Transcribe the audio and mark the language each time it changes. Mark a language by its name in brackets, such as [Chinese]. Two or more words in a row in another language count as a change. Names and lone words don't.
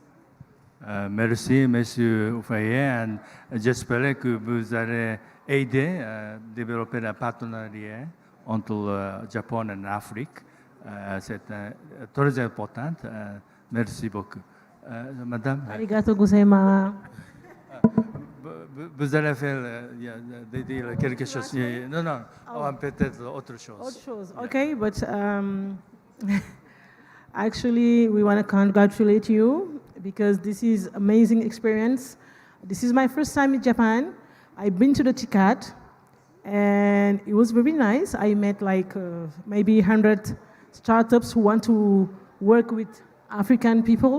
[French] Merci, Monsieur Oufayé. J'espère que vous allez aider à développer un partenariat entre le Japon et l'Afrique. C'est très important. Merci beaucoup. Madame. [Japanese] ありがとうございます. [French] Vous allez dire quelque chose. Non, peut-être autre chose. Autre chose, [English] okay, but actually we want to congratulate you because this is amazing experience. This is my first time in Japan. I've been to the Ticad and it was very nice. I met like maybe 100 startups who want to work with African people.